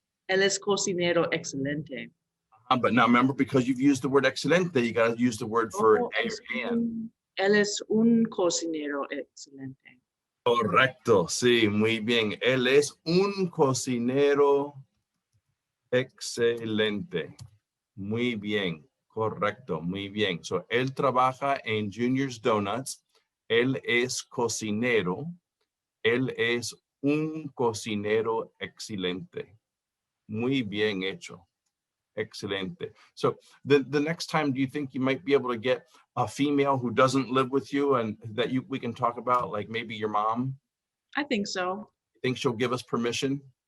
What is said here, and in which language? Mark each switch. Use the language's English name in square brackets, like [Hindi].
[Spanish] Él es cocinero excelente. [English] But now remember, because you've used the word excelente, you got to use the word for and. [Spanish] Él es un cocinero excelente. Correcto, sí, muy bien. Él es un cocinero excelente. Muy bien, correcto, muy bien. [English] So, [Spanish] él trabaja en Junior's Donuts. Él es cocinero. Él es un cocinero excelente. Muy bien hecho. Excelente. [English] So the next time, do you think you might be able to get a female who doesn't live with you and that we can talk about, like maybe your mom? I think so. You think she'll give us permission?